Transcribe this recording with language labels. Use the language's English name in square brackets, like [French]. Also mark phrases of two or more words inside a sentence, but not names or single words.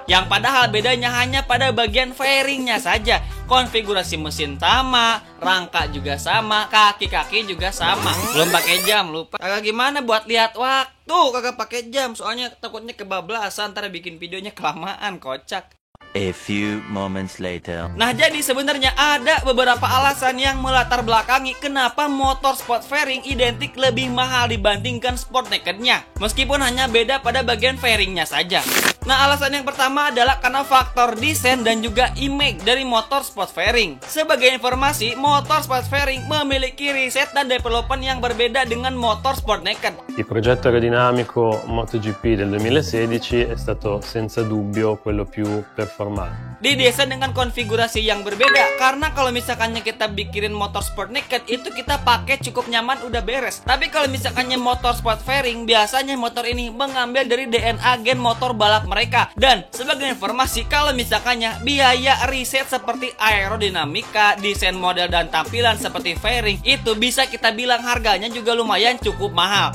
[Indonesian] Yang padahal bedanya hanya pada bagian fairingnya saja. Konfigurasi mesin sama, rangka juga sama, kaki-kaki juga sama. Belum pakai jam, lupa. Kagak gimana buat lihat waktu, kagak pakai jam, soalnya takutnya kebablasan, ntar bikin videonya kelamaan, kocak. [English] A few moments later. [Indonesian] Nah, jadi sebenarnya ada beberapa alasan yang melatar belakangi kenapa motor sport fairing identik lebih mahal dibandingkan sport nakednya, meskipun hanya beda pada bagian fairingnya saja. Nah, alasan yang pertama adalah karena faktor desain dan juga image dari motor sport fairing. Sebagai informasi, motor sport fairing memiliki riset dan development yang berbeda dengan motor sport naked. [Italian] Il progetto aerodinamico MotoGP del 2016 è stato senza dubbio quello più performante. [Indonesian] Didesain dengan konfigurasi yang berbeda, karena kalau misalkannya kita bikin motor sport naked itu kita pakai cukup nyaman udah beres. Tapi kalau misalkannya motor sport fairing, biasanya motor ini mengambil dari DNA gen motor balap mereka. Dan sebagai informasi, kalau misalkannya biaya riset seperti aerodinamika, desain model dan tampilan seperti fairing itu bisa kita bilang harganya juga lumayan cukup mahal.